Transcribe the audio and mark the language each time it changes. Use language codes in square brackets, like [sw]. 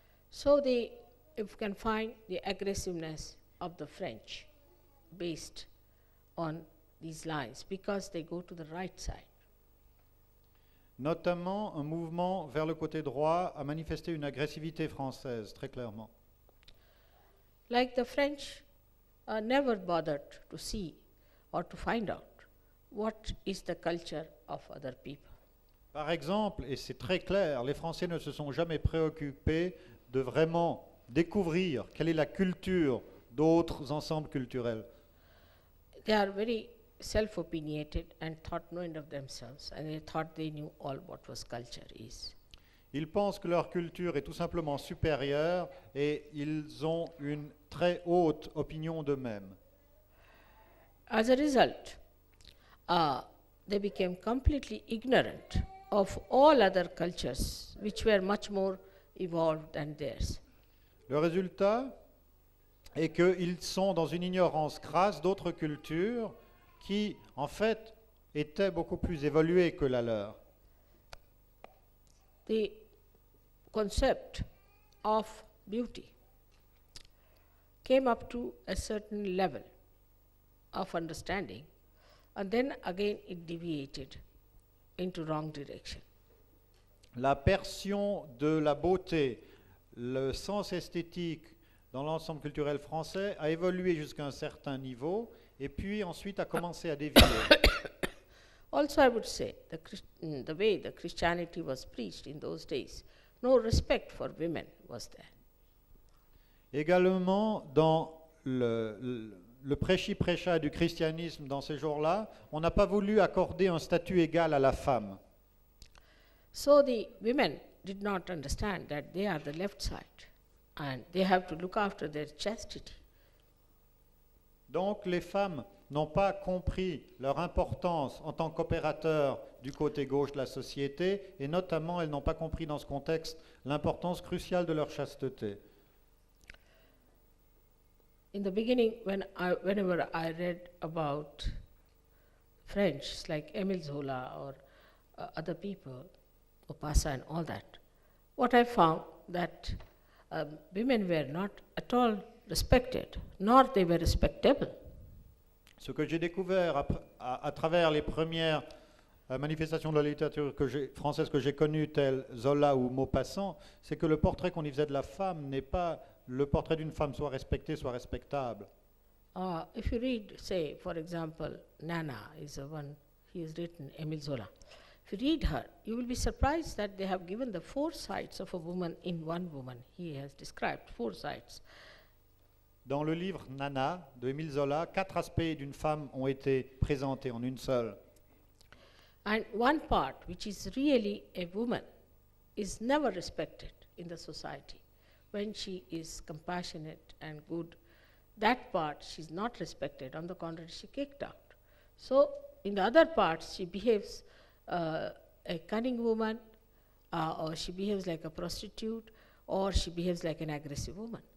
[en] So if you can find the aggressiveness of the French based on these lines, because they go to the right side. [fr] Notamment, un mouvement vers le côté droit a manifesté une agressivité française, très clairement. [en] Like the French never bothered to see or to find out what is the culture of other people. [fr] Par exemple, et c'est très clair, les Français ne se sont jamais préoccupés de vraiment découvrir quelle est la culture d'autres ensembles culturels. [en] They are very self-opinionated and thought knowing of themselves, and they thought they knew all what was culture is. [fr] Ils pensent que leur culture est tout simplement supérieure et ils ont une très haute opinion d'eux-mêmes. [en] As a result, they became completely ignorant of all other cultures which were much more evolved than theirs. [fr] Le résultat est qu'ils sont dans une ignorance crasse d'autres cultures qui, en fait, étaient beaucoup plus évoluées que la leur. [en] The concept of beauty came up to a certain level of understanding, and then again it deviated into wrong direction. [fr] La perception de la beauté, le sens esthétique dans l'ensemble culturel français a évolué jusqu'à un certain niveau et puis ensuite a commencé à dévier. [en] Also, I would say the way the Christianity was preached in those days, no respect for women was there. [fr] Également, dans le prêchi-prêcha du christianisme dans ces jours-là, on n'a pas voulu accorder un statut égal à la femme. [en] So the women did not understand that they are the left side and they have to look after their chastity. [fr] Donc les femmes n'ont pas compris leur importance en tant qu'opérateurs du côté gauche de la société, et notamment elles n'ont pas compris dans ce contexte l'importance cruciale de leur chasteté. [en] In the beginning, whenever I read about French, like Émile Zola or other people, Maupassant and all that, what I found that women were not at all respected, nor they were respectable. [fr] Ce que j'ai découvert à travers les premières manifestations de la littérature française que j'ai connues, telles Zola ou Maupassant, c'est que le portrait qu'on y faisait de la femme n'est pas le portrait d'une femme soit respectée, soit respectable. [en] If you read, say, for example, Nana is the one, he has written, Émile Zola. If you read her, you will be surprised that they have given the 4 sides of a woman in one woman. He has described 4 sides. [fr] Dans le livre Nana de Émile Zola, 4 aspects d'une femme ont été présentés en une seule. [en] And one part, which is really a woman, is never respected in the society. When she is compassionate and good, that part she's not respected. On the contrary, she kicked out. So in the other parts, she behaves a cunning woman, or she behaves like a prostitute, or she behaves like an aggressive woman.